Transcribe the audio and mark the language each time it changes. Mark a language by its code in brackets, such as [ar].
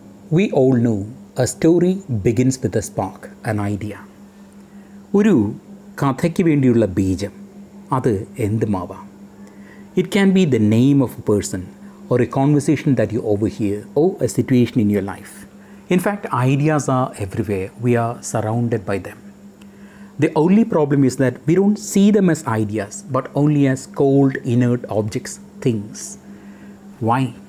[en] We all know a story begins with a spark, an idea. [ml] ഒരു കഥയ്ക്ക് വേണ്ടിയുള്ള ബീജം അത് എന്തുമാവാം. [en] It can be the name of a person or a conversation that you overhear or a situation in your life. In fact, ideas are everywhere. We are surrounded by them. The only problem is that we don't see them as ideas but only as cold, inert objects, things. Why?